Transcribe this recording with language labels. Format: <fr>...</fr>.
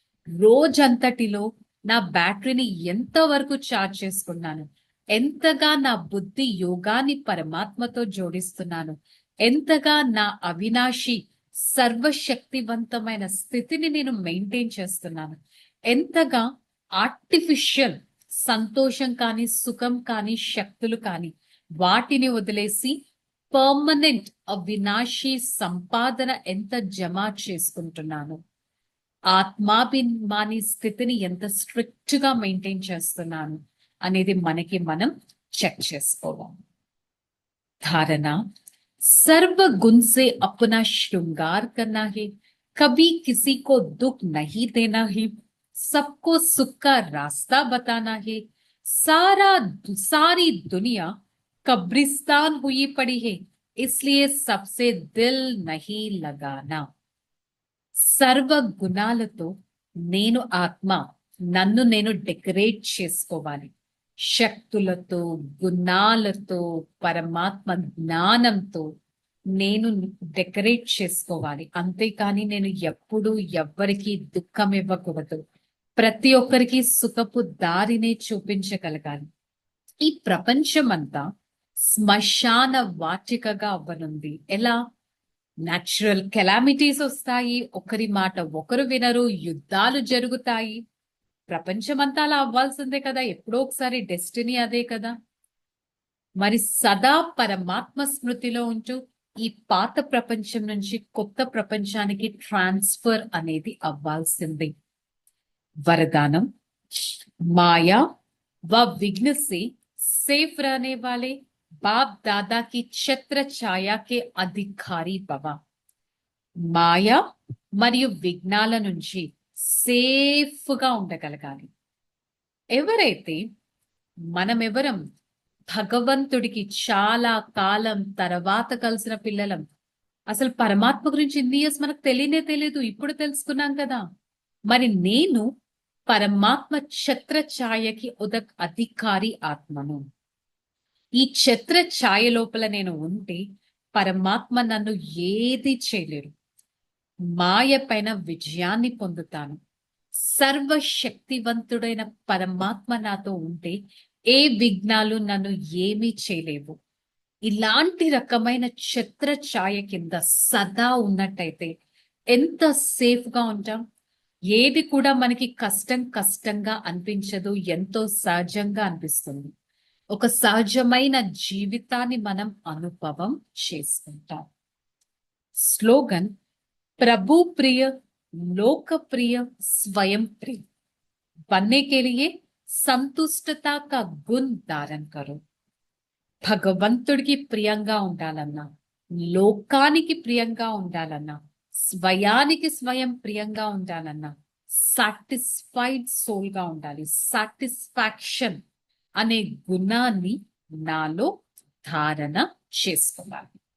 <te>రోజంతటిలో నా బ్యాటరీని ఎంతవరకు ఛార్జ్ చేసుకున్నాను, ఎంతగా నా బుద్ధి యోగాన్ని పరమాత్మతో జోడిస్తున్నాను, ఎంతగా నా అవినాశి సర్వశక్తివంతమైన స్థితిని నేను మెయింటైన్ చేస్తున్నాను, ఎంతగా ఆర్టిఫిషియల్ సంతోషం కానీ సుఖం కానీ శక్తులు కానీ వాటిని వదిలేసి పర్మనెంట్ అవినాశి సంపాదన ఎంత జమ చేసుకుంటున్నాను, ఆత్మాభిమాని స్థితిని ఎంత స్ట్రిక్ట్ గా మెయింటైన్ చేస్తున్నాను అనేది మనకి మనం చెక్ చేసుకోవాలి.</te> <hi>धारणा, सर्व गुण से अपना श्रृंगार करना है, कभी किसी को दुख नहीं देना है, सबको सुख का रास्ता बताना है, सारी दुनिया कब्रिस्तान हुई पड़ी है, इसलिए सबसे दिल नहीं लगाना.</hi> <te>సర్వ గుణాలతో నేను ఆత్మ నన్ను నేను డెకరేట్ చేసుకోవాలి. శక్తులతో, గుణాలతో, పరమాత్మ జ్ఞానంతో నేను డెకరేట్ చేసుకోవాలి. అంతేకాని నేను ఎప్పుడు ఎవ్వరికి దుఃఖం ఇవ్వకూడదు. ప్రతి ఒక్కరికి సుఖపు దారినే చూపించగలగాలి. ఈ ప్రపంచమంతా శ్మశాన వాటికగా అవ్వనుంది. ఎలా? న్యాచురల్ కెలామిటీస్ వస్తాయి, ఒకరి మాట ఒకరు వినరు, యుద్ధాలు జరుగుతాయి. ప్రపంచమంతా అలా అవ్వాల్సిందే కదా, ఎప్పుడో ఒకసారి డెస్టినీ అదే కదా. మరి సదా పరమాత్మ స్మృతిలో ఉంటూ ఈ పాత ప్రపంచం నుంచి కొత్త ప్రపంచానికి ట్రాన్స్ఫర్ అనేది అవ్వాల్సిందే.</te> <hi>वरदानम, माया व विघ्न से सेफ रहने वाले बाप दादा की छत्र छाया के अधिकारी भव.</hi> <te>మాయా మరియు విఘ్నాల నుంచి సేఫ్ గా ఉండగలగాలి. ఎవరైతే మనమెవరం భగవంతుడికి చాలా కాలం తర్వాత కలిసిన పిల్లలం, అసలు పరమాత్మ గురించి ఇన్ని ఇయర్స్ మనకు తెలియనే తెలియదు, ఇప్పుడు తెలుసుకున్నాం కదా. మరి నేను పరమాత్మ ఛత్ర ఛాయకి అధికారి ఆత్మను. ఈ ఛత్ర ఛాయ లోపల నేను ఉంటే పరమాత్మ నన్ను ఏది చేయలేరు. మాయ పైన విజయాన్ని పొందుతాను. సర్వశక్తివంతుడైన పరమాత్మ నాతో ఉంటే ఏ విఘ్నాలు నన్ను ఏమీ చేయలేవు. ఇలాంటి రకమైన ఛత్ర ఛాయ కింద సదా ఉన్నట్టయితే ఎంత సేఫ్ గా ఉంటాం. ఏది కూడా మనకి కష్టంగా అనిపించదు, ఎంతో సహజంగా అనిపిస్తుంది. ఒక సహజమైన జీవితాన్ని మనం అనుభవం చేసుకుంటాం.</te> <hi>స్లోగన్, प्रभु प्रिय, लोक प्रिय, स्वयं प्रिय बनने के लिए సంతుష్టత का गुण धारण करो.</hi> <te>భగవంతుడికి ప్రియంగా ఉండాలన్నా, లోకానికి ప్రియంగా ఉండాలన్నా, స్వయానికి స్వయం ప్రియంగా ఉండాలన్నా సాటిస్ఫైడ్ సోల్ గా ఉండాలి. సాటిస్ఫాక్షన్ అనే గుణాన్ని నాలో ధారణ చేసుకోవాలి.</te>